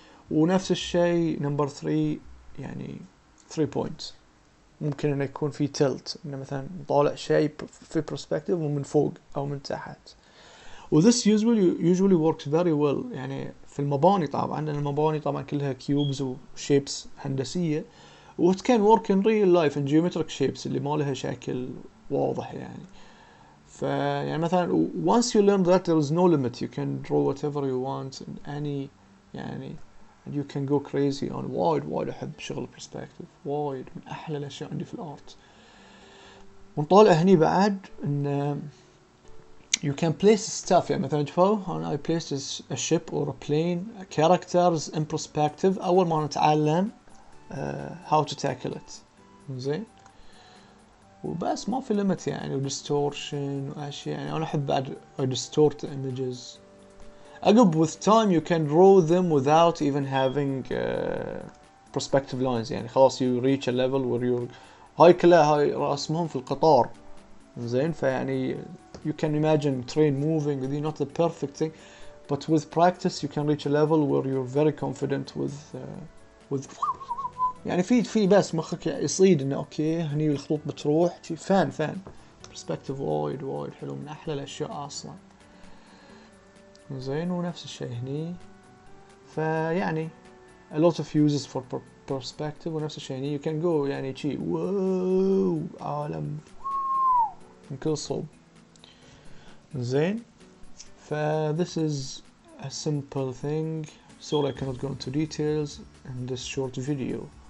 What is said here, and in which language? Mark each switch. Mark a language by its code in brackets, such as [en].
[ar] ونفس الشيء نمبر 3 يعني 3 points ممكن انه يكون في tilt، انه مثلا نطالع شيء في perspective ومن فوق او من تحت. و [en] this usually works very well [ar] يعني في المباني طبعا، لان المباني طبعا كلها cubes و shapes هندسية، و [en] it can work in real life in geometric shapes [ar] اللي ما لها شكل واضح يعني. [en] يعني مثلا once you learn that there is no limit, you can draw whatever you want in any يعني and you can go crazy on وايد أحب شغل perspective، [ar] وايد من أحلى الأشياء عندي في الأرت. ونطالع هني بعد إن [en] you can place stuff، [ar] يعني مثلا شوفوا [en] I placed a ship or a plane characters in perspective [ar] أول ما نتعلم [en] how to tackle it، زين. [ar] وبس ما في limit يعني، و distortion وأشياء يعني أنا أحب بعد [en] distort images. عقب with time you can draw them without even having perspective lines، يعني خلاص you reach a level where you're [ar] هاي كلها هاي رسمهم في القطار، [en] زين. فيعني you can imagine train moving with not the perfect thing, but with practice you can reach a level where you're very confident with [ar] يعني في بس مخك يصيد انه اوكي هني الخطوط بتروح فان [en] perspective [ar] وايد حلو، من احلى الاشياء اصلا، [en] زين. [ar] ونفس الشيء هني [en] فيعني a lot of uses for perspective. [ar] ونفس الشيء هني [en] you can go [ar] يعني شي واو عالم من كل صوب، زين. [en] this is a simple thing. Sorry I cannot go into details in this short video.